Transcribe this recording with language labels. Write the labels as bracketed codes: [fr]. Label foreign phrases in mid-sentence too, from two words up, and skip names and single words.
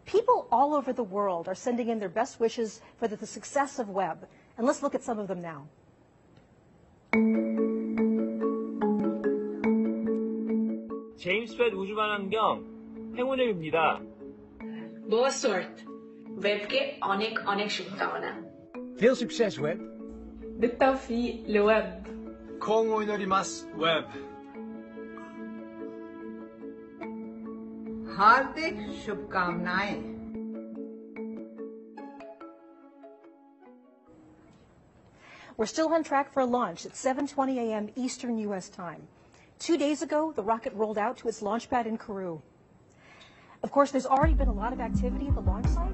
[en] People all over the world are sending in their best wishes for the success of Webb. And let's look at some of them now. [ko] 제임스 웹 우주만원경 행운을 빕니다. [pt] Boa sorte. [bn] Webকে অনেক শুভকামনা. [nl] Veel succes, Webb. [ar] بالتوفيق لويب. [ja] 今後 祈ります, Webb. [hi] हार्दिक शुभकामनाएं. [en] We're still on track for a launch at 7:20 a.m. Eastern U.S. time. 2 days ago, the rocket rolled out to its launch pad in Kourou. Of course, there's already been a lot of activity at the launch site.